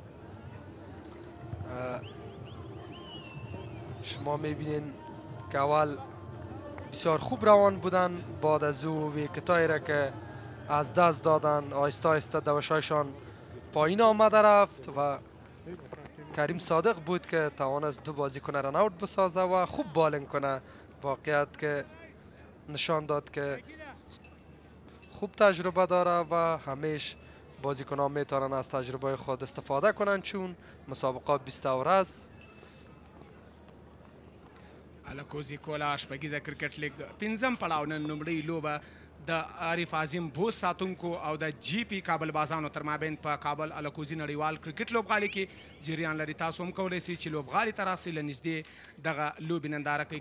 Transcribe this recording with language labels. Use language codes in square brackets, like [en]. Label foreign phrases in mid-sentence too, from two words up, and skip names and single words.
[fa] شما میبینین که اول بسیار خوب روان بودن، بعد از او ویکتایی را که از دست دادن آهسته آهسته دوشایشان پایین آمده رفت و کریم صادق بود که توانست 2 بازیکن [en] run out [fa] بسازه و خوب بالنگ کنه. واقعیت که نشان داد که خوب تجربه داره و همیشه بازیکنان میتونن از تجربه خود استفاده کنن چون مسابقات 20 اوور است. [ps] الکوزی کولا شپږیزه کرکټ لیګ 5م پړاو نن لومړۍ لوبه د عارف عظیم بوست ساتونکو او د جی پی کابل بازانو تر مابین په کابل الکوزي نړیوال کرکټ لوبغالي کې جریان لري. تاسو هم کولی شئ چې لوبغالي ته راسئ، له نږدې دغه لوبې ننداره کوي.